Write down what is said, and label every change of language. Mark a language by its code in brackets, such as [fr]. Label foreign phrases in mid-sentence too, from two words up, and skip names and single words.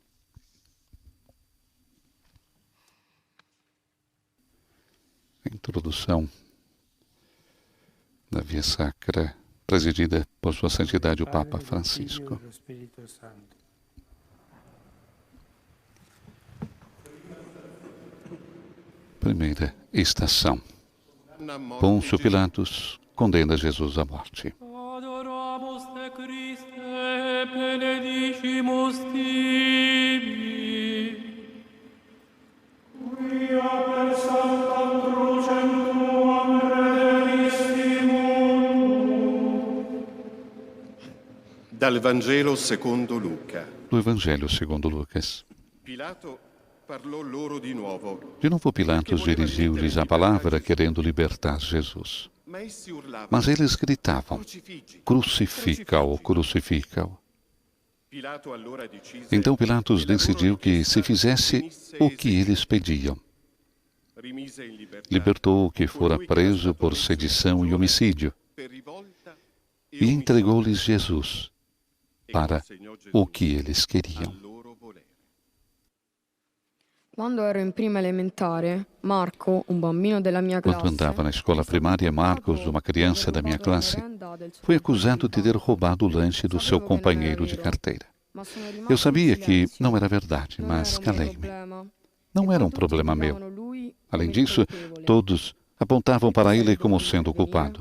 [pt] A introdução da Via Sacra, presidida por Sua Santidade o Papa Francisco. Primeira estação. Pôncio Pilatos condena Jesus à morte. [la] Adoramus te Christe, benedicimus tibi. Quia per sanctam crucem tuam redemissimus. [it] Dal Vangelo secondo Luca. [pt] Do Evangelho segundo Lucas. [it] Pilato parlò loro di nuovo. [pt] De novo Pilatos dirigiu-lhes a palavra, querendo libertar Jesus. Mas eles gritavam: crucifica-o, crucifica-o. Então Pilatos decidiu que se fizesse o que eles pediam. Libertou o que fora preso por sedição e homicídio e entregou-lhes Jesus para o que eles queriam. [it] Quando ero in prima elementare, Marco, un bambino della mia classe, [pt] Quando andava na escola primária, Marcos, uma criança da minha classe, foi acusado de ter roubado o lanche do seu companheiro de carteira. Eu sabia que não era verdade, mas calei-me. Não era um problema meu. Além disso, todos apontavam para ele como sendo o culpado.